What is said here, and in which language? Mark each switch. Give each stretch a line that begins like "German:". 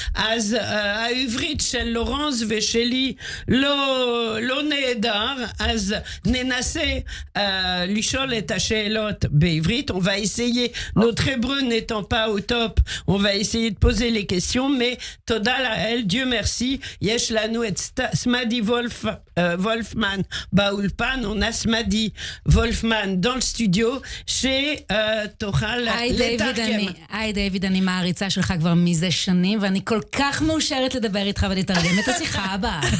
Hebrew: אז העברית של לורנס ושלי לא נהדר, אז ננסה לשאול את השאלות בעברית.
French: On va essayer, notre hébreu n'étant pas au top, on va essayer de poser les questions, mais
Hebrew: תודה לאל,
French: Dieu merci,
Hebrew: יש לנו את סמדי וולפמן באולפן,
French: on a Smadi Wolfman dans le studio.
Hebrew: שתוכל לתרגם. היי דיוויד, אני מעריצה שלך כבר מזה שנים, ואני כל כך מאושרת לדבר איתך ולתרגם את השיחה הבאה.